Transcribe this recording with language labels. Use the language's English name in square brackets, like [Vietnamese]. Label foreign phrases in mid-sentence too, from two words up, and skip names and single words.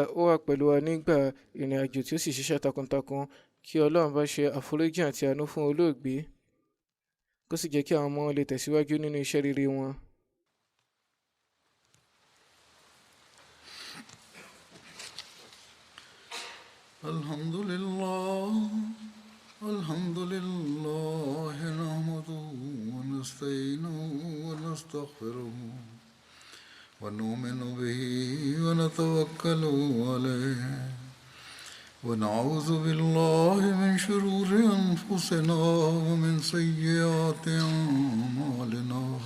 [Yoruba] Ó wà pẹ̀lú wa nígbà ìrìn àjò tí ó sì ṣiṣẹ́ takuntakun. Kí Ọlọ́run bá ṣe àforíjì àti àánú fún olóògbé, kó sì jẹ́ kí àwọn ọmọ lè tẹ̀síwájú nínú iṣẹ́ rere wọn. [Arabic] الحمد لله الحمد لله نحمده ونستعينه ونستغفره ونؤمن به ونتوكل عليه ونعوذ بالله من شرور أنفسنا ومن سيئات أعمالنا